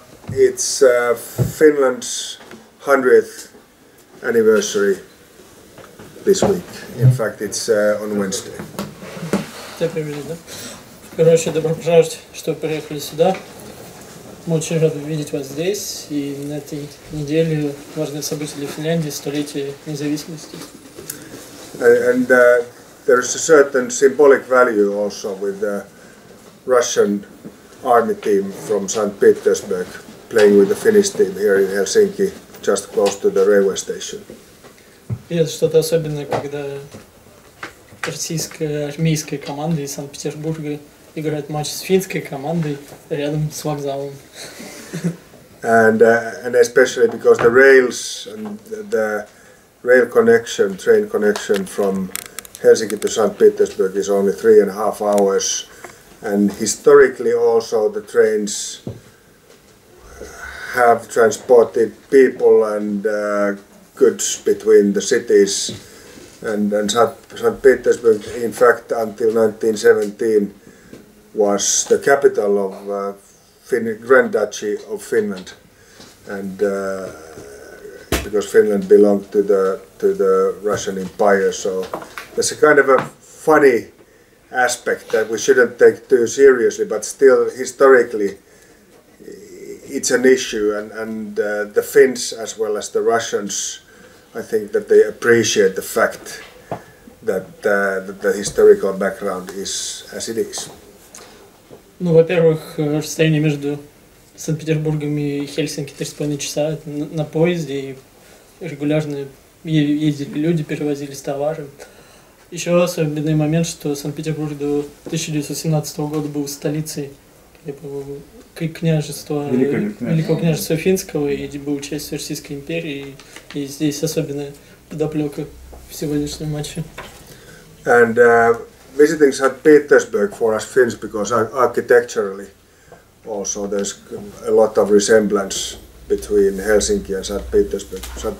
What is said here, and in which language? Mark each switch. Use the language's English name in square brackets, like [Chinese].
[English] It's Finland's 100th anniversary this week. In fact, it's on Wednesday. [Russian] Короче, добро пожаловать, что вы приехали сюда. Мы очень рады видеть вас здесь. И на этой неделе важное событие для Финляндии — столетие независимости. [English] And there's a certain symbolic value also with the Russian army team from St. Petersburg playing with the Finnish team here in Helsinki, just close to the railway station. [Russian] И это что-то особенное, когда российская армейская команда из Санкт-Петербурга играет матч с финской командой рядом с вокзалом. [English] And especially because the rails and the rail connection, train connection from Helsinki to St. Petersburg is only 3.5 hours, and historically also the trains have transported people and goods between the cities, and St. Petersburg, in fact, until 1917 was the capital of Grand Duchy of Finland, and because Finland belonged to the Russian Empire, so there's a kind of a funny aspect that we shouldn't take too seriously, but still historically it's an issue, and the Finns as well as the Russians, I think that they appreciate the fact that the historical background is as it is. [Russian] Ну, во-первых, расстояние между Санкт-Петербургом и Хельсинки 3,5 часа на поезде, и регулярно ездили люди, перевозились товары. Еще особенный момент, что Санкт-Петербург до 1917 года был столицей княжества, Великого княжества Финского, и был частью Российской империи, и здесь особенная подоплека в сегодняшнем матче. [English] And visiting St. Petersburg for us Finns, because architecturally also there's a lot of resemblance between Helsinki and St. Petersburg. St.